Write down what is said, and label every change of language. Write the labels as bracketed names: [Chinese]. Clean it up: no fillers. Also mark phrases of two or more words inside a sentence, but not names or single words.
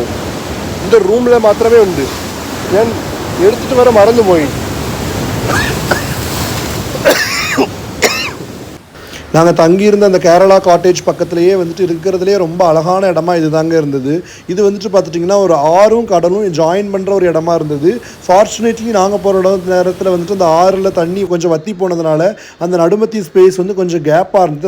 [Malayalam] എൻ്റെ റൂമിൽ മാത്രമേ ഉണ്ട്. ഞാൻ എടുത്തിട്ട് വരെ മറന്നുപോയി. [Tamil] நாங்கள் தங்கியிருந்த அந்த கேரளா காட்டேஜ் பக்கத்துலேயே வந்துட்டு இருக்கிறதுலே ரொம்ப அழகான இடமா இது தாங்க இருந்தது. இது வந்துட்டு பார்த்துட்டிங்கன்னா ஒரு ஆறும் கடலும் ஜாயின் பண்ணுற ஒரு இடமா இருந்தது. ஃபார்ச்சுனேட்லி நாங்கள் போகிற நேரத்தில் வந்துட்டு அந்த ஆறில் தண்ணி கொஞ்சம் வற்றி போனதுனால அந்த நடுமத்தி ஸ்பேஸ் வந்து கொஞ்சம் கேப்பாக இருந்தது.